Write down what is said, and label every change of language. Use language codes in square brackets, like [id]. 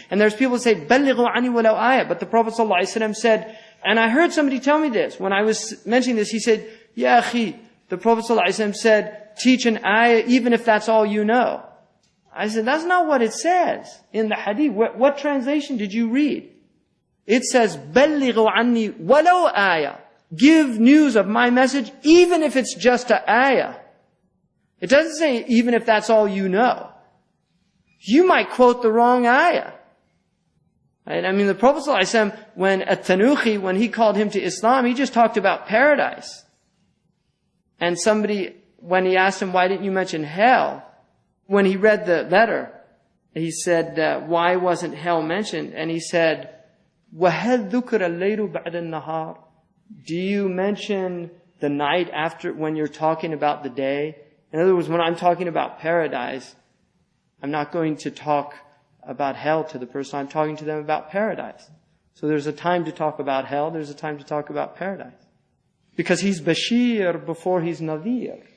[en] And there's people who say, [ar] بَلِّغُوا عَنِي وَلَوْ آيَةً. [en] But the Prophet ﷺ said, and I heard somebody tell me this. When I was mentioning this, he said, Ya akhi, the Prophet ﷺ said, teach an ayah even if that's all you know. I said, that's not what it says in the hadith. What translation did you read? It says, [ar] بَلِّغُوا عَنِّي وَلَوْ آيَةً. [en] Give news of my message even if it's just an ayah. It doesn't say even if that's all you know. You might quote the wrong ayah. Right? I mean, the Prophet ﷺ, when at-Tanuhi, when he called him to Islam, he just talked about paradise. And somebody, when he asked him, why didn't you mention hell? When he read the letter, he said, why wasn't hell mentioned? And he said, [ar] وَهَلْ ذُكْرَ اللَّيْلُ بَعْدَ النَّهَارِ. [en] Do you mention the night after, when you're talking about the day? In other words, when I'm talking about paradise, I'm not going to talk about hell to the person. I'm talking to them about paradise. So there's a time to talk about hell. There's a time to talk about paradise. Because he's Bashir before he's Nadhir.